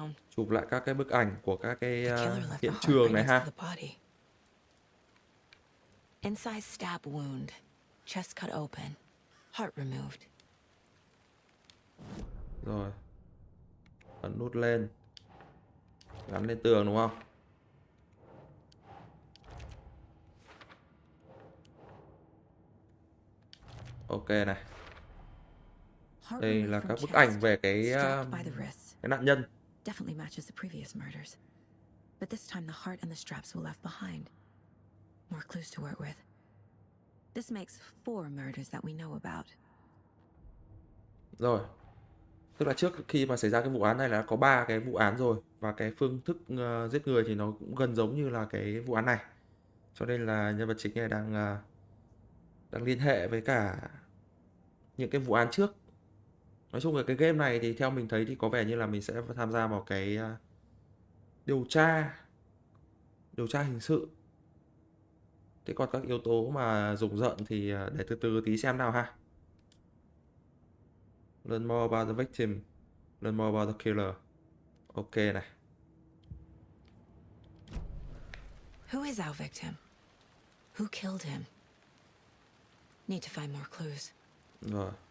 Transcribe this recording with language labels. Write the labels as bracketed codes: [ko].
[vi] Chụp lại các cái bức ảnh của các cái hiện trường này ha. [en] Inside stab wound, chest cut open, heart removed. [vi] Rồi. Ấn nút lên. Gắn lên tường đúng không? Ok này. Đây là các bức ảnh về cái nạn nhân. [en] Definitely matches the previous murders. But this time the heart and the straps were left behind. More clues to work with. This makes 4 murders that we know about. [vi] Rồi. Tức là trước khi mà xảy ra cái vụ án này là có 3 cái vụ án rồi, và cái phương thức giết người thì nó cũng gần giống như là cái vụ án này. Cho nên là nhân vật chính này đang liên hệ với cả những cái vụ án trước. Nói chung là cái game này thì theo mình thấy thì có vẻ như là mình sẽ tham gia vào cái điều tra hình sự. Thế còn các yếu tố mà rùng rợn thì để từ từ tí xem nào ha. [en] Learn more about the victim. Learn more about the killer. [vi] Ok này. [en] Who is our victim? Who killed him? Need to find more clues. [vi] Rồi.